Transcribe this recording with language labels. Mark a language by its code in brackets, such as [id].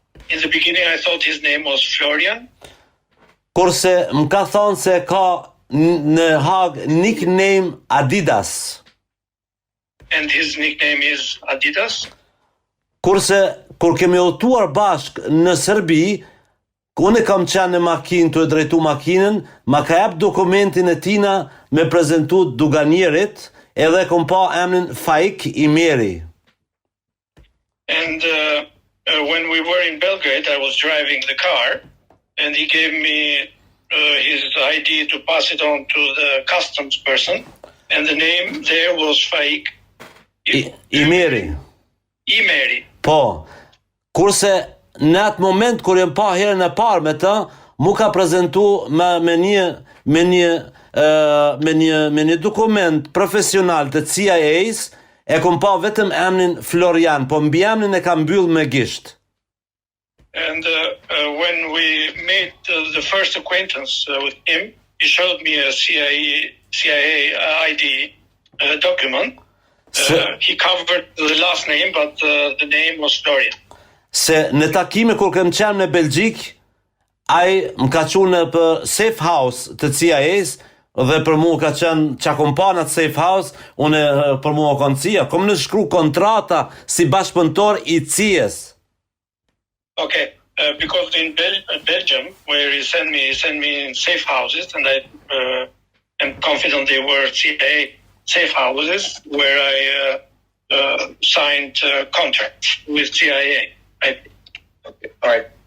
[en] In the beginning I thought his name was Florian. [sq] Kurse më ka thonë se ka në Hag nickname Adidas. [en] And his nickname is Adidas. [sq] Kurse kur kemi udhëtuar bashk në Serbi, unë kam qenë në makinë të e drejtu makinën, ma ka jep dokumentin e tina me prezentu doganierit, edhe kom pa emrin Faik Imeri. [en] And when we were in Belgrade, I was driving the car, and he gave me his ID to pass it on to the customs person, and the name there was Faik Imeri. Imeri. [sq] Po, kurse në atë moment kur jem pa herën e parë me të, mu ka prezentu me një dokument profesional të CIA-s, e kom pa vetëm emrin Florian, po mbi emrin e ka mbyll me gisht. [en] And when we made the first acquaintance with him, he showed me a CIA ID document. He covered the last name, but the name was Florian. [sq] Se në takime kur kem qenë në Belgjik, ai më ka qunë për safe house të CIA-s dhe për mu ka qenë qa kom pa në safe house, unë për mu o konë CIA, kom në shkru kontrata si bashkëpunëtor i CIA-s. [en] Okay, because in Belgium, where he sent me in safe houses, and I am confident they were CIA safe houses, where I signed contracts with CIA. Okay, all right.